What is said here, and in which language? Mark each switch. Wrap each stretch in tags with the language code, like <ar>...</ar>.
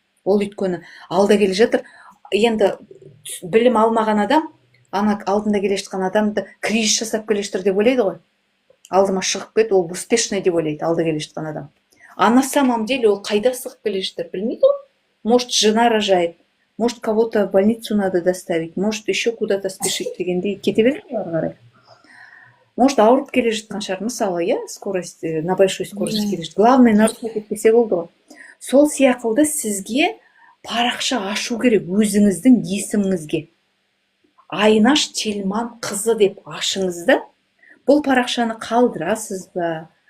<kk>Ол өйткені алда келе жатыр. Енді білім алмаған адам, ана алдында келе жатқан адамды кризис жасап келе жатыр деп ойлайды ғой. Алдыма шығып кет, ол успешный деп ойлайды алда келе жатқан адам.</kk> <ru>А на самом деле</ru> <kk>ол қайда шығып келе жатыр, білмейді ғой.</kk> <ru>Может, жена рожает, может, кого-то в больницу надо доставить, может, еще куда-то спешить</ru> <kk>дегендей кете береді ары қарай. Может, ауырып келе жатқан шығар, мысалы, иә, скорость,</kk> <ru>на большой скорости</ru> <kk>келе жатыр. Главное, нарушать етпесе болды ғой. Сол сияқылды сізге парақша ашу керек өзіңіздің есіміңізге. Айнаш Телман қызы деп ашыңыз да, бұл парақшаны қалдырасыз ба?</kk>